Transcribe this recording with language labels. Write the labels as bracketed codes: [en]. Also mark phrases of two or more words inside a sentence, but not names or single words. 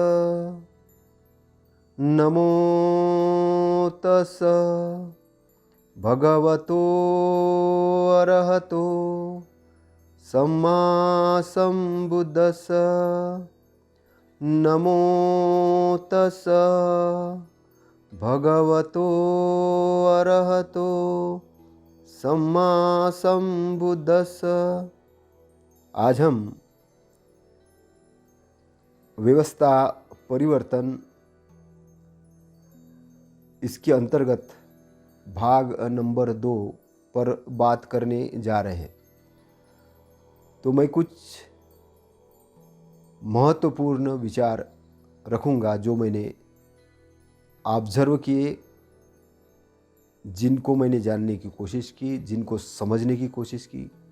[pi] नमो तस् भगवतो अरहतो सम्मा सम्बुद्धस्। नमो तस् भगवतो अरहतो सम्मा सम्बुद्धस्। [hi] आज हम व्यवस्था परिवर्तन इसके अंतर्गत भाग नंबर 2 पर बात करने जा रहे हैं। तो मैं कुछ महत्वपूर्ण विचार रखूंगा जो मैंने ऑब्जर्व किए, जिनको मैंने जानने की कोशिश की, जिनको समझने की कोशिश की।